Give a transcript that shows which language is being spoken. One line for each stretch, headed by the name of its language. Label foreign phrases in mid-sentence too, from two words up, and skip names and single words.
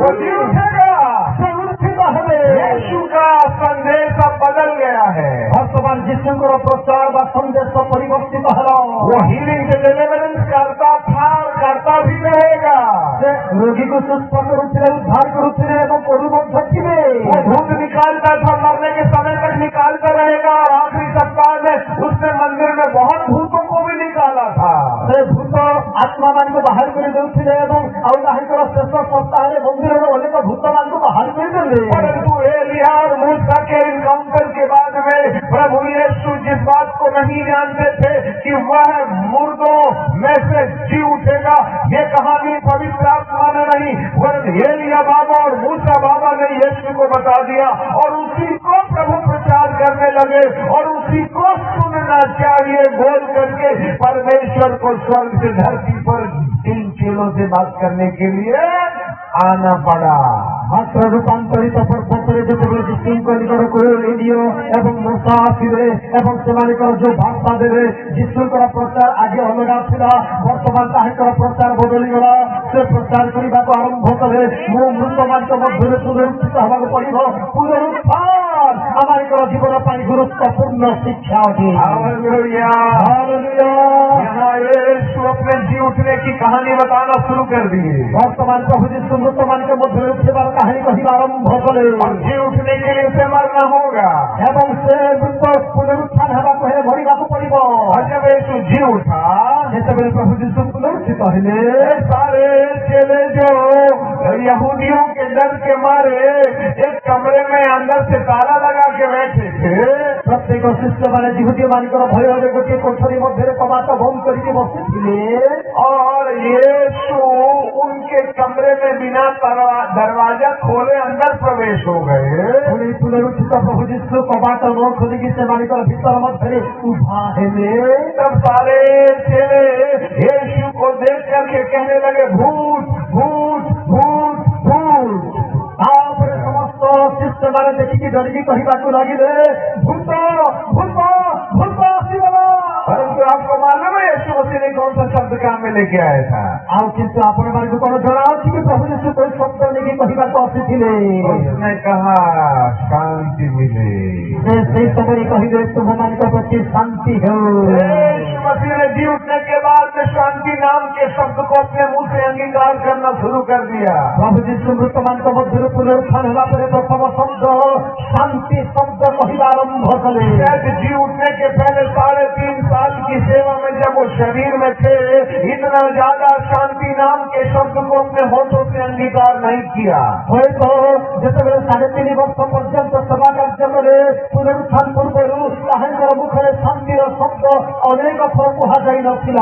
Hindi: वो जी उठेगा।
Odia: ସେ ଉତ୍ଥିତ ହେବେ।
Hindi: यीशु का संदेश अब बदल गया है।
Odia: ବର୍ତ୍ତମାନ ଯୀଶୁଙ୍କର ପ୍ରଚାର ବା ସନ୍ଦେଶ ପରିବର୍ତ୍ତିତ ହେଲା।
Hindi: वो
English: healing deliverance
Hindi: करता था और करता भी रहेगा।
Odia: ସେ ରୋଗୀକୁ ସୁସ୍ଥ କରୁଥିଲେ, ଉଦ୍ଧାର କରୁଥିଲେ ଏବଂ କରୁ ମଧ୍ୟ ଥିବେ।
Hindi: वो भूत निकालता था, मरने के समय तक निकालता रहेगा। और आखिरी सप्ताह में उसने मंदिर में बहुत भूतों को भी निकाला था।
Odia: ସେ ଭୂତ ଆତ୍ମାମାନଙ୍କୁ ବାହାର କରି ଦେଉଥିଲେ ଏବଂ ଆଉ ତାହାଙ୍କର ଶେଷ ସପ୍ତାହରେ ମନ୍ଦିରର ଅନେକ ଭୂତମାନଙ୍କୁ ବାହାର କରିଦେଲେ।
Hindi: परंतु एलिया और मूसा के एनकाउंटर के बाद में प्रभु यीशु जिस बात को नहीं जानते थे कि वह मुर्दों में से जी उठेगा, ये कहानी पवित्र आत्मा ने नहीं, वरन एलिया बाबा और मूसा बाबा ने यीशु को बता दिया। और उसी को प्रभु प्रचार करने लगे और उसी को सुनना चाहिए बोल करके परमेश्वर को स्वर्ग से धरती पर 3 चेलों से बात करने के लिए आना पड़ा।
Odia: ମାତ୍ର ରୂପାନ୍ତରିତ ପର୍ବତରେ ଯେତେବେଳେ ଯୀଶୁଙ୍କ ନିକଟକୁ ଏଲିଆ ଏବଂ ମୋଶା ଆସିଲେ ଏବଂ ସେମାନଙ୍କର ଯୋଉ ବାର୍ତ୍ତା ଦେଲେ, ଯୀଶୁଙ୍କର ପ୍ରଚାର ଆଜି ଅଲଗା ଥିଲା, ବର୍ତ୍ତମାନ ତାହାଙ୍କର ପ୍ରଚାର ବଦଳିଗଲା। ସେ ପ୍ରଚାର କରିବାକୁ ଆରମ୍ଭ କଲେ, ମୁଁ ମୃତମାନଙ୍କ ମଧ୍ୟରେ ପୁନରୁତ୍ଥିତ ହେବାକୁ ପଡିବ। ପୁନରୁତ୍ଥାନ ଆମମାନଙ୍କର ଜୀବନ ପାଇଁ ଗୁରୁତ୍ୱପୂର୍ଣ୍ଣ ଶିକ୍ଷା ଅଟେ।
Hindi: हालेलुया।
Odia: ହାଲେଲୁୟା।
Hindi: यहाँ यीशु अपने जी उठने की कहानी बताना शुरू कर दिए।
Odia: ବର୍ତ୍ତମାନ ପ୍ରଭୁ ଯୀଶୁ ମୃତମାନଙ୍କ ମଧ୍ୟରେ ଉଠିବାର କାହାଣୀ କହିବା ଆରମ୍ଭ କଲେ
Hindi: और जी उठने के लिए उसे मरना होगा।
Odia: ଏବଂ ସେ ମୃତ ପୁନରୁତ୍ଥାନ ହେବାକୁ ହେଲେ ମରିବାକୁ ପଡିବ।
Hindi: और जब यीशु जी उठा,
Odia: ଯେତେବେଳେ ପ୍ରଭୁ ଯୀଶୁ ପୁନରୁତ୍ଥିତ ହେଲେ,
Hindi: ये सारे चेले जो यहूदियों के डर के मारे एक कमरे में अंदर से ताला लगा के बैठे थे,
Odia: ପ୍ରତ୍ୟେକ ଶିଷ୍ୟମାନେ ଯହୂଦୀମାନଙ୍କର ଭୟରେ ଗୋଟିଏ କୋଠରୀ ମଧ୍ୟରେ କବାଟ ବନ୍ଦ କରିକି ବସିଥିଲେ।
Hindi: और यीशु उनके कमरे में बिना दरवाजा खोले अंदर प्रवेश हो गए।
Odia: ପୁଣି ପୁନରୁତ୍ଥିତ ପ୍ରଭୁ ଯୀଶୁ କବାଟ ନ ଖୋଲିକି ସେମାନଙ୍କର ଭିତର ମଧ୍ୟରେ ଉଭା ହେଲେ।
Hindi: तब सारे चेले यीशु को देख करके कहने लगे, भूत भूत भूत भूत।
Odia: କହିବାକୁ ଲାଗିଲେ ଭୂତ ଭୂତ ଭୂତ ଆସିଗଲା।
Hindi: परंतु आपको मालूम है यीशु मसीह ने कौन सा शब्द काम में लेके आया था?
Odia: ଆଉ କିନ୍ତୁ ଆପଣମାନଙ୍କୁ କଣ ଜଣାଅଛି କି ପ୍ରଭୁ ଯୀଶୁ କୋଉ ଶବ୍ଦ ନେଇକି କହିବାକୁ ଆସିଥିଲେ?
Hindi: उसने कहा शांति मिले।
Odia: ସେ ସେଇ ସମୟରେ କହିଲେ ତୁମମାନଙ୍କ ପ୍ରତି ଶାନ୍ତି ହେଉ।
Hindi: यीशु मसीह ने जी उठने के बाद में शांति नाम के शब्द को अपने मुंह से अंगीकार करना शुरू कर दिया।
Odia: ପ୍ରଭୁ ଯୀଶୁ ମୃତମାନଙ୍କ ମଧ୍ୟରୁ ପୁନରୁତ୍ଥାନ ହେଲା ପରେ ପ୍ରଥମ ଶବ୍ଦ ଶାନ୍ତି ଶବ୍ଦ କହିବା ଆରମ୍ଭ କଲେ।
Hindi: शायद जी उठने के पहले 3.5 साल की सेवा में जब वो शरीर में थे, इतना ज्यादा शांति नाम के शब्द को अपने होठों से अंगीकार नहीं किया।
Odia: ହୁଏତ ଯେତେବେଳେ 3.5 ବର୍ଷ ପର୍ଯ୍ୟନ୍ତ ସେବା କାର୍ଯ୍ୟ କଲେ ପୁନରୁତ୍ଥାନ ପୂର୍ବରୁ ତାହାଙ୍କର ମୁଖରେ ଶାନ୍ତିର ଶବ୍ଦ ଅନେକ ଥର କୁହାଯାଇ ନଥିଲା।